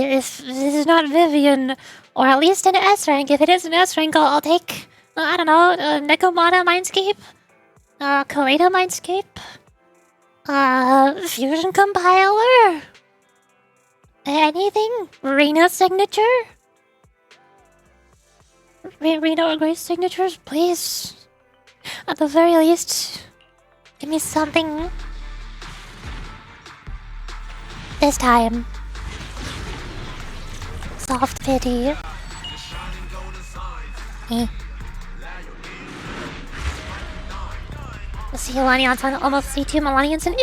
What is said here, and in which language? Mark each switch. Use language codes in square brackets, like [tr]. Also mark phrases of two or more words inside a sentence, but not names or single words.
[en] If this is not Vivian, or at least an S rank. If it is an S rank, I'll take, I don't know, Nekomata Mindscape? Kaleda Mindscape? Fusion Compiler? Anything? Rena signature? Rena or Grace signatures, please. At the very least, give me something. This time. Soft pity. See Milani on almost C2 Milani incident?